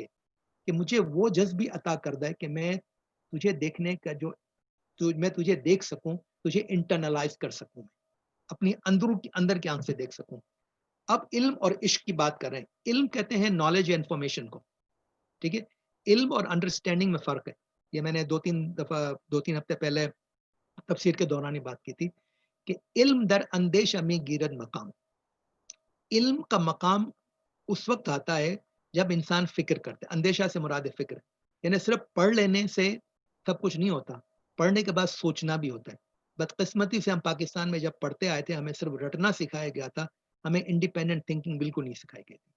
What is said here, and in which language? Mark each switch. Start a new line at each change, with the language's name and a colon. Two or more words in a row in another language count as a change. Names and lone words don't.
Urdu: کہ مجھے وہ جذب بھی عطا کر دے کہ میں تجھے دیکھنے کا میں تجھے دیکھ سکوں، تجھے انٹرنلائز کر سکوں، اپنی اندر کی آنکھ سے دیکھ سکوں. اب علم اور عشق کی بات کر رہے ہیں. علم کہتے ہیں نالج یا انفارمیشن کو, ٹھیک ہے. علم اور انڈرسٹینڈنگ میں فرق ہے. یہ میں نے 2-3 ہفتے پہلے تفسیر کے دوران ہی بات کی تھی کہ
Persian: علم در اندیش امی گیرد مقام.
Urdu: علم کا مقام اس وقت آتا ہے جب انسان فکر کرتا ہے. اندیشہ سے مراد فکر, یعنی صرف پڑھ لینے سے سب کچھ نہیں ہوتا, پڑھنے کے بعد سوچنا بھی ہوتا ہے. بدقسمتی سے ہم پاکستان میں جب پڑھتے آئے تھے ہمیں صرف رٹنا سکھایا گیا تھا, ہمیں
English: انڈیپینڈنٹ تھنکنگ
Urdu: بالکل نہیں سکھائی گئی تھی.